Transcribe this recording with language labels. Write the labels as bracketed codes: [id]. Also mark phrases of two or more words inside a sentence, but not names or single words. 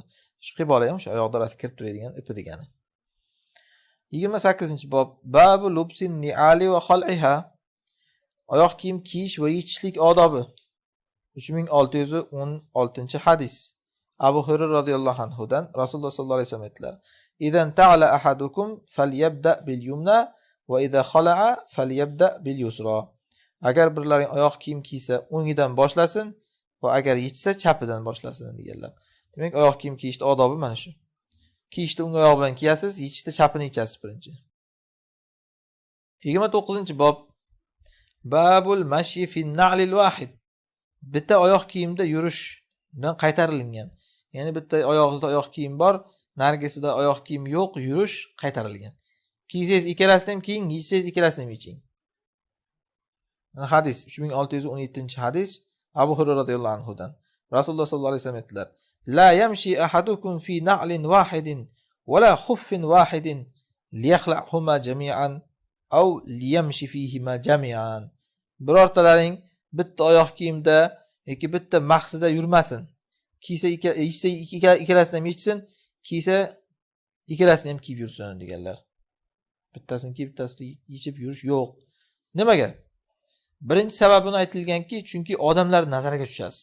[uz] Shu qibola ham o'sha oyoq orasiga kirib turadigan ipi degani. 28-bob. [ar] باب لبس النعال وخلعها. [uz] Oyoq kiyim kiyish va yechishlik odobi. 3616-hadis. Abu Hurayra radhiyallohu anhudan Rasululloh sollallohu alayhi vasallam aytdilar, [ar] إذا انتعل أحدكم فليبدأ باليمنى وإذا خلع فليبدأ باليسرى. [uz] Agar birlaring oyoq kiyim kiysa, o'ngidan boshlasin va agar yechsa chapidan boshlasin deganlar. Demak, oyoq kiyim kiyishda odobi mana shu. Kiyishda o'ng oyoq bilan kiyasiz, yechishda chapini yechasiz birinchi. 29-bob. [ar] باب المشي في نعل واحد. [uz] Bitta oyoq kiyimda yurishdan qaytarilgan. Ya'ni bitta oyog'ingizda oyoq kiyim bor, narigisida oyoq kiyim yo'q, yurish qaytarilgan. Kiysangiz ikkalasini ham kiying, yechsangiz ikkalasini ham yeching. Hadis 3617-hadis. Abu Hurayra radhiyallohu anhudan Rasululloh sollallohu alayhi vasallam aytdilar, [ar] لا يمشي أحدكم في نعل واحد ولا خف واحد ليخلعهما جميعا أو ليمش فيهما جميعا. [uz] Birortalaring bitta oyoq kiyimda yoki bitta mahsida yurmasin. Kiysa ikkalasini ham yechsin, kiysa ikkalasini ham kiyib yursin deganlar. Bittasini kiyib bittasini yechib yurish yo'q. Nimaga? Birinchi sababini aytilganki, chunki odamlar nazariga tushasiz.